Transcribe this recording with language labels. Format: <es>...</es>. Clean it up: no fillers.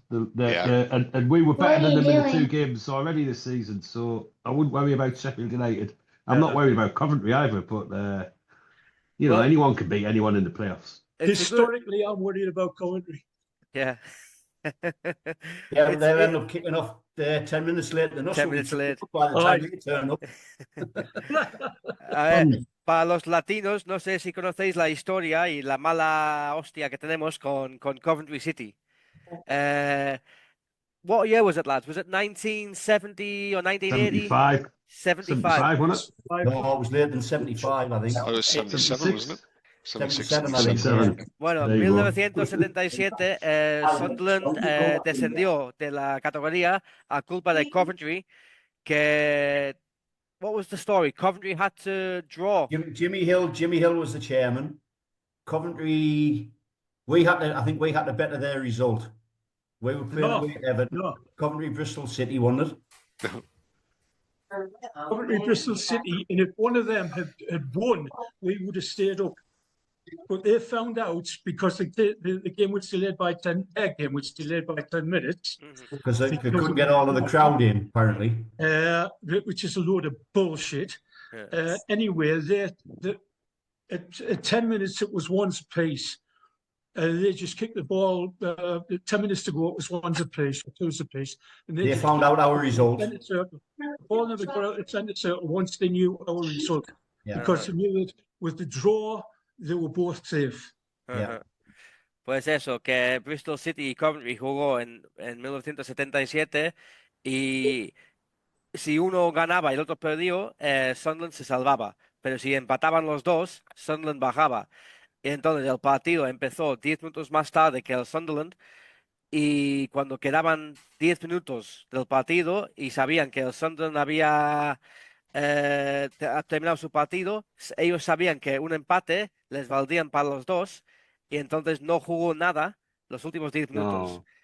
<en>And we were better than them in the 2 games already this season, so I wouldn't worry about Sheffield United. I'm not worried about Coventry either, but anyone can beat anyone in the playoffs. Historically, I'm worried about Coventry. Yeah. Yeah, they'll end up kicking off 10 minutes late than us. 10 minutes late. By the time they turn up.</en> <es>Para los latinos, no sé si conocéis la historia y la mala hostia que tenemos con Coventry City.</es> <en>What year was it, lads? Was it 1970 or 1980? 75, wasn't it? No, it was later than 75, I think. Oh, it was 77, wasn't it? 77.</en> <es>Bueno, en 1977 Sunderland descendió de la categoría a culpa de Coventry.</es> <en>What was the story? Coventry had to draw. Jimmy Hill was the chairman. Coventry, I think we had to better their result. We were playing away at Everton. Coventry, Bristol City won it. Coventry, Bristol City, and if one of them had won, we would have stayed up. But they found out because the game was delayed by 10. Their game was delayed by 10 minutes because they couldn't get all of the crowd in, apparently. Which is a load of bullshit. Anyway, at 10 minutes it was one's apiece. They just kicked the ball. 10 minutes to go, it was one's apiece, two's apiece. And they found out our result. The ball never got out of centre circle once they knew our result, because they knew that with the draw. They were both safe.</en> <es>Pues eso, que Bristol City y Coventry jugó en 1977 y si uno ganaba y el otro perdió, Sunderland se salvaba. Pero si empataban los dos, Sunderland bajaba. Y entonces el partido empezó 10 minutos más tarde que el Sunderland y cuando quedaban 10 minutos del partido y sabían que el Sunderland había terminado su partido, ellos sabían que un empate les valdrían para los dos y entonces no jugó nada los últimos 10 minutos.</es>